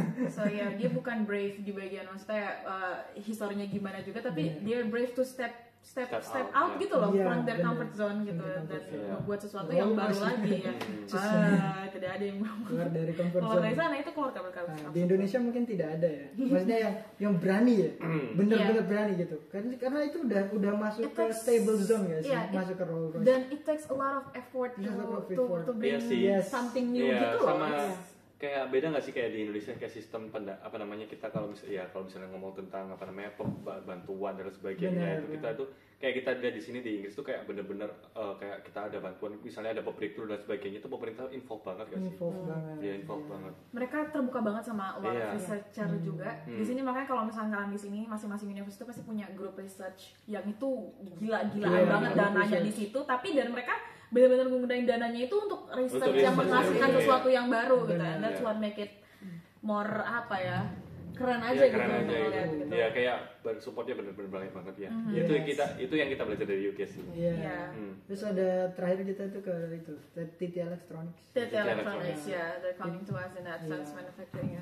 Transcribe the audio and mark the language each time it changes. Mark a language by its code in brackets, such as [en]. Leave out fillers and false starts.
[id] So ya dia bukan brave di bagian maksudnya historinya gimana juga, tapi dia [en] brave to step out [id] gitu loh, keluar dari comfort zone gitu, dan membuat sesuatu yang baru lagi ya. Tidak ada yang keluar dari comfort zone. Keluar dari sana itu keluar kabel. Di Indonesia mungkin tidak ada ya, maksudnya yang berani ya, bener-bener berani gitu, karena itu udah masuk ke stable zone ya, masuk ke Rolls Royce. [en] Dan it takes a lot of effort to bring something new [id] gitu loh. Kayak beda nggak sih kayak di Indonesia kayak sistem kita kalau misalnya ngomong tentang bantuan dan sebagainya itu kita tuh kayak kita lihat di sini di Inggris tuh kayak bener-bener kayak kita ada bantuan misalnya ada breakthrough dan sebagainya itu pemerintah involve banget kan sih? Involve banget. Mereka terbuka banget sama [en] a lot of researcher [id] juga. Di sini makanya kalau misalnya kalian di sini masing-masing universitas pasti punya grup research yang itu gila-gilaan banget dananya di situ, tapi dan mereka benar-benar menggunakan dananya itu untuk research yang menghasilkan sesuatu yang baru gitu. [en] And that's what make it more [id] keren aja ya, gitu keren aja untuk gitu. ngeliat gitu. Ya kayak supportnya bener-bener banget ya. Itu yang kita belajar dari UK sih. Iya. Iya. Terus ada terakhir kita tuh ke itu TT Electronics. [en] TT Electronics [id] ya, [en] they're coming to us in advanced manufacturing ya.